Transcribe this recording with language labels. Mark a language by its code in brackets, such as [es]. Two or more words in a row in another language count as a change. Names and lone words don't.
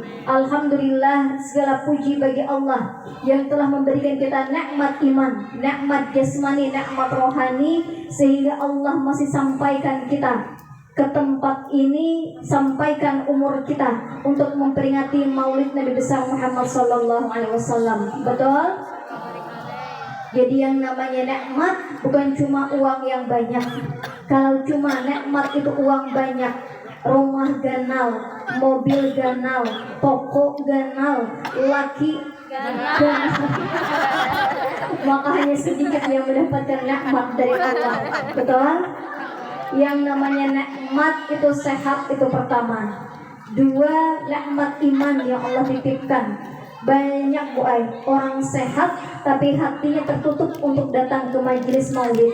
[id] Alhamdulillah, segala puji bagi Allah yang telah memberikan kita nikmat iman, nikmat jasmani, nikmat rohani, sehingga Allah masih sampaikan kita ke tempat ini, sampaikan umur kita untuk memperingati Maulid Nabi besar Muhammad [ar] sallallahu alaihi wasallam. [id] Betul? Jadi yang namanya nikmat bukan cuma uang yang banyak. Kalau cuma nikmat itu uang banyak, [bjn] rumah ganal, mobil ganal, toko ganal, laki ganal, [id] maka hanya sedikit yang mendapatkan nikmat dari Allah. Betul? Yang namanya nikmat itu sehat, itu pertama. Dua, nikmat iman yang Allah titipkan. Banyak orang sehat tapi hatinya tertutup untuk datang ke majelis maulid.